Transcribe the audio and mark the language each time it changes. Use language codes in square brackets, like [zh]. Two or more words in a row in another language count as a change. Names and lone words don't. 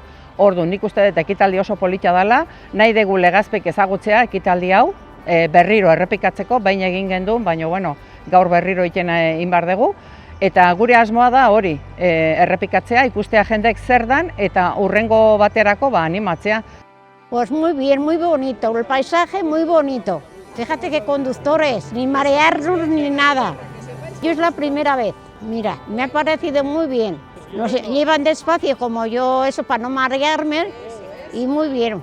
[eu] Orduan, nik uste dut ekitaldi oso polita dela, nahi dugu Legazpik ezagutzea ekitaldi hau, berriro errepikatzeko, baina egin genduen, baina gaur berriro egiten inbar dugu. Eta gure asmoa da hori, errepikatzea, ikustea jendeek zer dan eta hurrengo baterako animatzea. [es] Pues muy bien, muy bonito, el paisaje muy bonito. Fíjate que conductores, ni marearnos ni nada. Yo es la primera vez, mira, me ha parecido muy bien. Nos llevan despacio como yo, eso para no marearme, y muy bien.